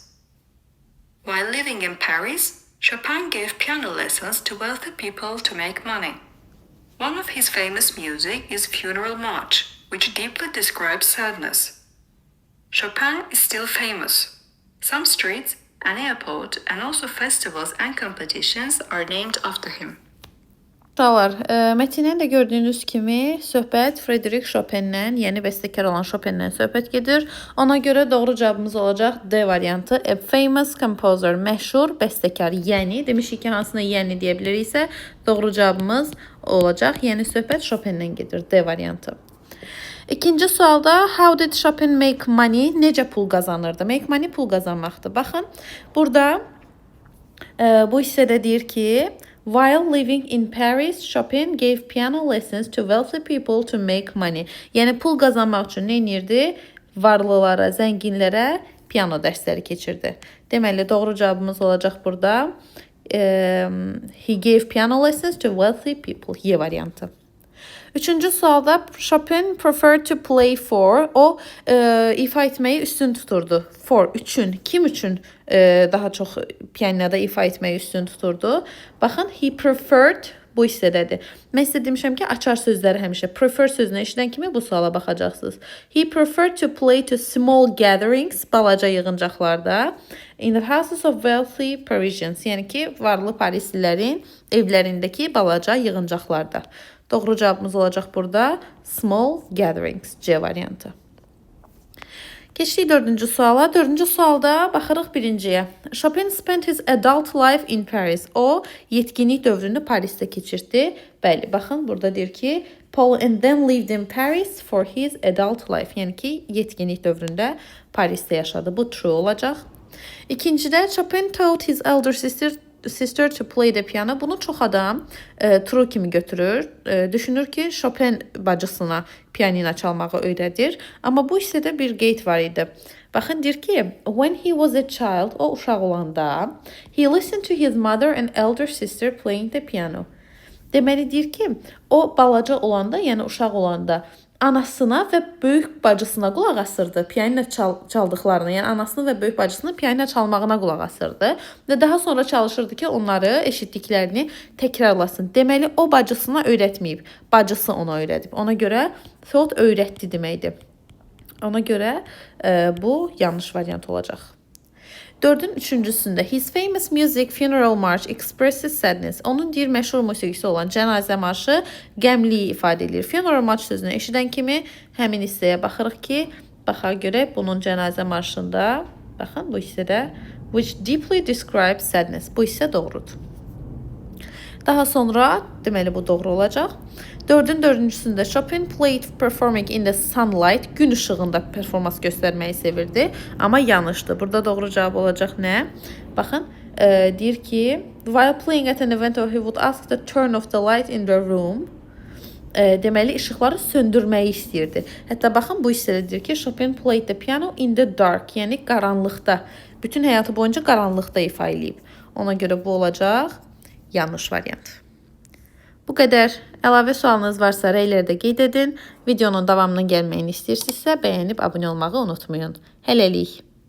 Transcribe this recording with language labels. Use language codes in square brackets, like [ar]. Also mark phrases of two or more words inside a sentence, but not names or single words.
[en] While living in Paris, Chopin gave piano lessons to wealthy people to make money. One of his famous music is Funeral March, which deeply describes sadness. Chopin is still famous. Some streets, an airport, and also festivals and competitions are named after him. [az] Uşaqlar, mətndən də gördüyünüz kimi söhbət Frédéric Chopin'dən, yəni bəstəkar olan Chopin'dən söhbət gedir. Ona görə doğru cavabımız olacaq D variantı. [en] A famous composer, [az] məşhur bəstəkar. Yəni, demişik ki, hansına yəni deyə biliriksə, doğru cavabımız olacaq. Yəni, söhbət Chopin'dən gedir. D variantı. İkinci sualda, [en] how did Chopin make money? [az] Necə pul qazanırdı? [en] Make money [az] pul qazanmaqdır. Baxın, burada bu hissədə deyir ki, [en] while living in Paris, Chopin gave piano lessons to wealthy people to make money. [az] Yəni pul qazanmaq üçün nə edirdi? Varlılara, zənginlərə piano dərsləri keçirdi. Deməli, doğru cavabımız olacaq burada. [en] He gave piano lessons to wealthy people. [az] Y variantı. Üçüncü sualda Chopin [en] preferred to play for. [az] O ifa etməyi üstün tuturdu. For, üçün. Kim üçün daha çox pianoda ifa etməyi üstün tuturdu? Baxın, [en] he preferred [az] bu hissədədir. Mən sizə demişəm ki, açar sözləri həmişə prefer sözünü eşidən kimi bu suala baxacaqsınız. [en] He preferred to play to small gatherings, [az] balaca yığıncaqlarda, [en] in the houses of wealthy Parisians, [az] yəni ki, varlı Parislilərin evlərindəki balaca yığıncaqlarda. Doğru cavabımız olacaq burada [en] small gatherings, [az] C variantı. Keçdik dördüncü suala. Dördüncü sualda baxırıq birinciyə. Chopin spent his adult life in Paris. O, yetkinlik dövrünü Parisdə keçirdi. Bəli, baxın, burada deyir ki, Paul and then lived in Paris for his adult life. Yəni ki, yetkinlik dövründə Parisdə yaşadı. Bu true olacaq. İkincidə, [en] Chopin taught his elder sister to play the piano. [az] Bunu çox adam true kimi götürür. Düşünür ki, Chopin bacısına pianino çalmağı öyrədir. Amma bu hissədə bir qeyd var idi. Baxın, deyir ki, [en] when he was a child, [az] o uşaq olanda, [en] he listened to his mother and elder sister playing the piano. [az] Deməli, deyir ki, o balaca olanda, yəni uşaq olanda, anasına və böyük bacısına qulaq asırdı. Pianino çaldıqlarını, yəni anasını və böyük bacısını pianino çalmağına qulaq asırdı. Və daha sonra çalışırdı ki, onları eşitdiklərini təkrarlasın. Deməli, o bacısına öyrətməyib. Bacısı ona öyrədib. Ona görə thought öyrətdi deməkdir. Ona görə bu yanlış variant olacaq. Dördün üçüncüsündə [en] his famous music Funeral March expresses sadness. [az] Onun deyir məşhur musiqisi olan Cənazə marşı qəmliyi ifadə edir. Funeral March sözünü eşidən kimi həmin hissəyə baxırıq ki, baxa görək bunun Cənazə marşında, baxın bu hissədə [en] which deeply describes sadness. [az] Bu hissə doğrudur. Daha sonra deməli bu doğru olacaq. Dördün dördüncüsündə [en] Chopin played performing in the sunlight. [az] Gün işığında performans göstərməyi sevirdi. Amma yanlışdır. Burada doğru cavab olacaq nə? Baxın, deyir ki, [en] while playing at an event, he would ask to turn off the light in the room. [az] Deməli, işıqları söndürməyi istəyirdi. Hətta baxın, bu hissədə deyir ki, [en] Chopin played the piano in the dark. [az] Yəni, qaranlıqda. Bütün həyatı boyunca qaranlıqda ifa edib. Ona görə bu olacaq yanlış variant. Bu qədər. Əlavə sualınız varsa rəylərdə qeyd edin. Videonun davamının gəlməyini istəyirsinizsə bəyənib abunə olmağı unutmayın. Hələlik.